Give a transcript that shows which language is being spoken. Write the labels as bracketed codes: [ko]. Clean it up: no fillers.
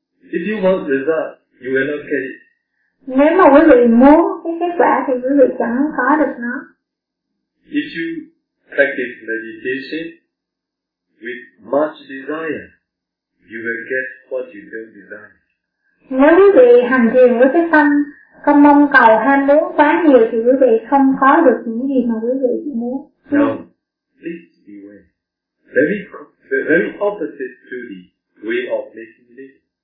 [en] If you want result, you will not get it. [vi] Nếu mà quý vị muốn cái kết quả thì quý vị chẳng có được nó. [en] If you practice meditation, with much desire, you will get what you don't desire. [vi] Nếu quý vị hành thiền với cái tâm không mong cầu ham muốn quá nhiều thì quý vị không có được những gì mà quý vị muốn. [en] No, please beware. Very opposite to the way of making living.